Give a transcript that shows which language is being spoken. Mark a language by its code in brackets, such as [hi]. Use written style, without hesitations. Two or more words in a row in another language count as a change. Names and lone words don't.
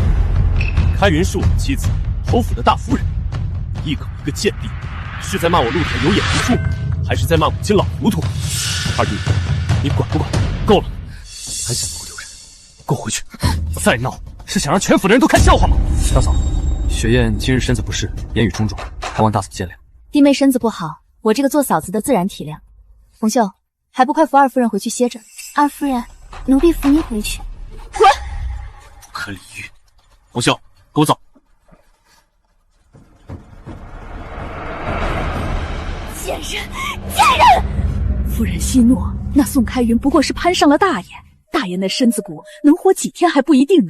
[zh] 開雲是我的妻子，侯府的大夫人，你一口一個賤婢，是在罵我露台有眼無珠，還是在罵母親老糊塗？二弟， 你管不管？夠了，還想鬧丟人？給我回去！再鬧是想讓全府的人都看笑話嗎？大嫂，雪雁今日身子不適，言語衝撞，還望大嫂見諒。弟妹身子不好，我這個做嫂子的自然體諒。紅袖，還不快扶二夫人回去歇着？二夫人，奴婢扶你回去。滾！不可理喻！紅袖，跟我走。贱人，贱人！夫人息怒，那宋开云不過是攀上了大爷，大爷那身子骨能活幾天還不一定呢。